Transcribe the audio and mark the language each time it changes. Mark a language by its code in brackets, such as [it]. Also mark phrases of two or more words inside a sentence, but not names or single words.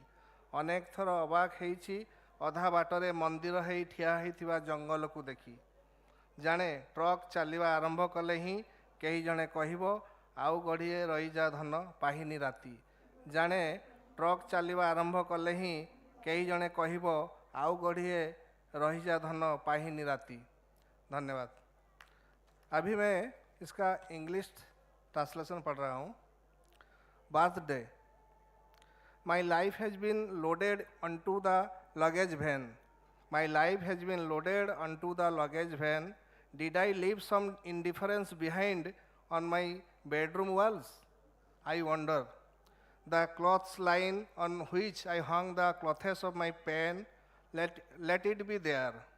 [or] ଅନେକ ଥର ଅବାକ୍ ହେଇଛି ଅଧା ବାଟରେ ମନ୍ଦିର ହେଇ ଠିଆ ହୋଇଥିବା ଜଙ୍ଗଲକୁ ଦେଖି। ଜାଣେ ଟ୍ରକ୍ ଚାଲିବା ଆରମ୍ଭ କଲେ ହିଁ କେହି ଜଣେ କହିବ, ଆଉ ଗଢ଼ିଏ ରହିଯା ଧନ ପାହିନି ରାତି। ଜାଣେ ଟ୍ରକ୍ ଚାଲିବା ଆରମ୍ଭ କଲେ ହିଁ କେହି ଜଣେ କହିବ, ଆଉ ଗଢ଼ିଏ ରହିଯା ଧନ ପାହିନି ରାତି। [hi] धन्यवाद। अभी मैं इसका [en] English translation [hi] पढ़ रहा हूँ। बर्थडे। [en] My life has been loaded onto the luggage van. My life has been loaded onto the luggage van. Did I leave some indifference behind on my bedroom walls? I wonder. The clothes line on which I hung the clothes of my pen, let it be there.